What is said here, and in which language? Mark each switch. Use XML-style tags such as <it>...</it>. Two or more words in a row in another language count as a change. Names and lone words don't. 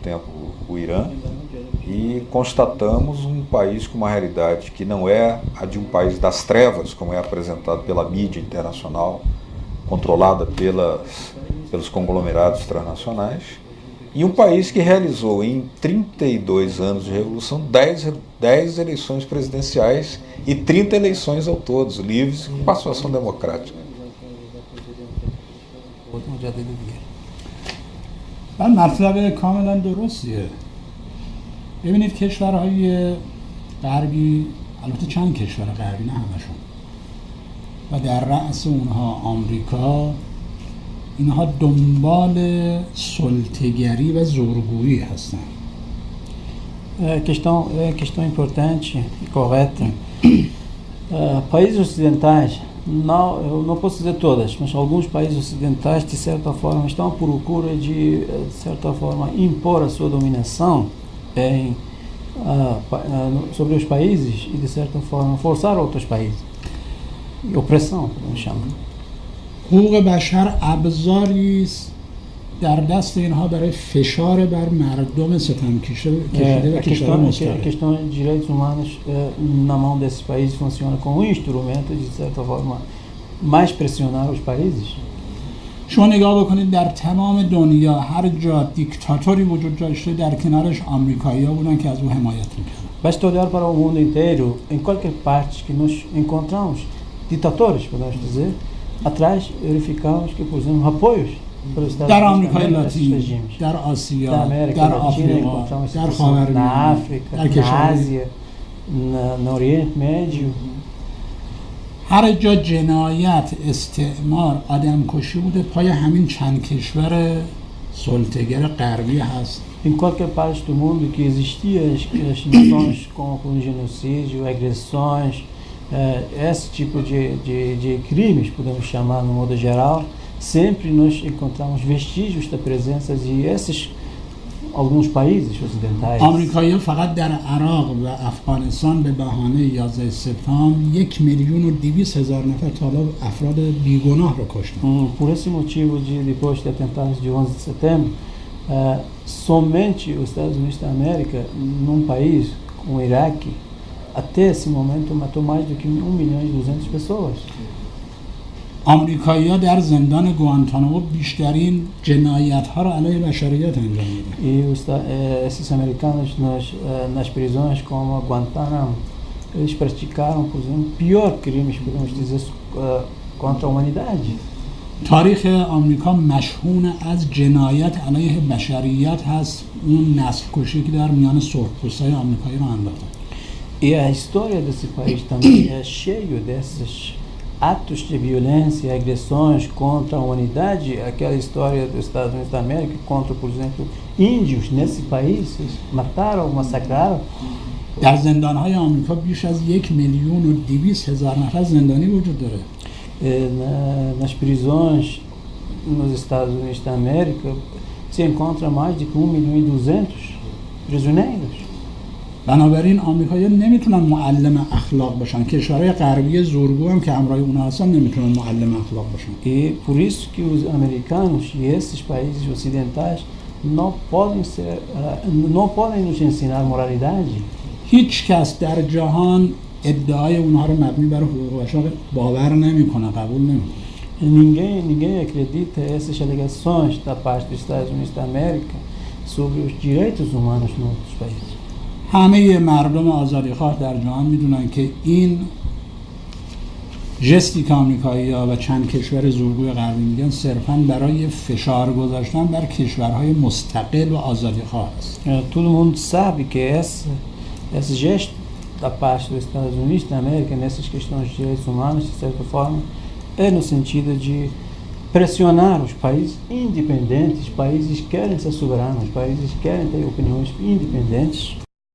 <pt>tempo o Irã e constatamos um país com uma realidade que não é a de um país das trevas, como é apresentado pela mídia internacional, controlada pelos conglomerados transnacionais, e um país que realizou em 32 anos de revolução 10 eleições presidenciais e 30 eleições ao todo, livres com participação democrática.</pt> <fa>مطلب کاملا درستیه. ببینید کشورهای غربی، البته چند کشور غربی نه همشون، و در رأس اونها آمریکا، اینها دنبال سلطه‌گری و زورگویی هستند.</fa> <pt>Questão importante e correta. Países ocidentais, eu não posso dizer todas, mas alguns países ocidentais, de certa forma, estão à procura de certa forma, impor a sua dominação sobre os países e, de certa forma, forçar outros países. Opressão, podemos chamar.</pt> <fa>حقوق بشر ابزاری است در دست اینها برای فشار بر مردم ستم کشیده و کشور مستقل.</fa> <pt>A questão de direitos humanos na mão desses países funciona como um instrumento de certa forma mais pressionar os países.</pt> <fa>شما نگاه بکنید در تمام دنیا هر جا دیکتاتوری وجود داشته در کنارش آمریکایی‌ها بودن که از او حمایت می‌کردن.</fa> <pt>Basta olhar para o mundo inteiro, em qualquer parte que nos encontramos ditadores, podemos dizer, atrás verificamos que, por exemplo, apoios pelos Estados</pt> <fa>در</fa> <pt>Unidos</pt> <fa>آمریکای</fa> <pt>também desses</pt> <fa>لاتین،</fa> <pt>regimes.</pt> <fa>در آسیا،</fa> <pt>Da América</pt> <fa>در</fa> <pt>Latina</pt> <fa>آفریقا،</fa> <pt>encontramos</pt> <fa>در</fa> <pt>situações na</pt> <fa>خاورمیانه،</fa> <pt>África,</pt> <fa>در</fa> <pt>na</pt> <fa>کشورهای</fa> <pt>Ásia, no Oriente Médio.</pt> <fa>هر جا جنایت، استعمار، آدمکشی بوده پای همین چند کشور سلطه‌گر غربی هست.</fa> <pt>Em qualquer parte do mundo que existiam as noções como genocídio, agressões, esse tipo de crimes, podemos chamar no modo geral, sempre nós encontramos vestígios da presença de esses alguns países ocidentais.</pt> <fa>آمریکایی‌ها فقط در عراق و افغانستان به بهانه 11 سپتامبر 1,200,000 نفر تا حالا افراد بیگناه رو کشتن.</fa> <pt>Por esse motivo, depois de atentados de 11 de setembro, somente os Estados Unidos da América, num país como o Iraque, até esse momento matou mais do que 1.200.000 pessoas.</pt> <fa>آمریکایی‌ها در زندان گوانتانامو بیشترین جنایت‌ها را علیه بشریت انجام میدن.</fa> <pt>E esses americanos nas prisões como Guantánamo, eles praticaram, por exemplo, pior crimes, podemos dizer, contra a humanidade.</pt> <fa>تاریخ آمریکا مشهون از جنایت علیه بشریت هست. اون نسل کشی که در میان سرخپوستای آمریکایی رو انداختن.</fa> <pt>E a história desse país também é cheio desses atos de violência e agressões contra a humanidade. Aquela história dos Estados Unidos da América contra, por exemplo, índios nesse país, eles mataram, massacraram.</pt> <fa>در زندان‌های آمریکا بیش از 1,200,000 نفر زندانی وجود داره.</fa> <pt>Nas prisões nos Estados Unidos da América se encontra mais de 1.200.000 prisioneiros.</pt> <fa>بنابراین آمریکایی‌ها نمیتونن معلم اخلاق باشن. کشورهای غربی زورگو هم که همراه اونها هستن نمیتونن معلم اخلاق باشن.</fa> <pt>E por isso que os americanos e esses países ocidentais não podem nos ensinar moralidade.</pt> <fa>هیچ کس در جهان ادعای اونها رو مبنی بر حقوق بشر باور نمیکنه، قبول نمیکنه.</fa> <pt>Ninguém acredita essas alegações da parte dos Estados Unidos da América sobre os direitos humanos em outros países.</pt> <fa>همه مردم آزادیخواه در جهان میدونن که این ژستی که آمریکایی‌ها و چند کشور زورگوی غربی میگن صرفاً برای فشار گذاشتن بر کشورهای مستقل و آزادیخواه است.</fa> <pt>Todo mundo sabe que esse gesto da parte dos Estados Unidos da América nessas questões de direitos humanos, de certa forma, é no sentido de pressionar os países independentes, países que querem ser soberanos, países que querem ter opiniões independentes.</pt>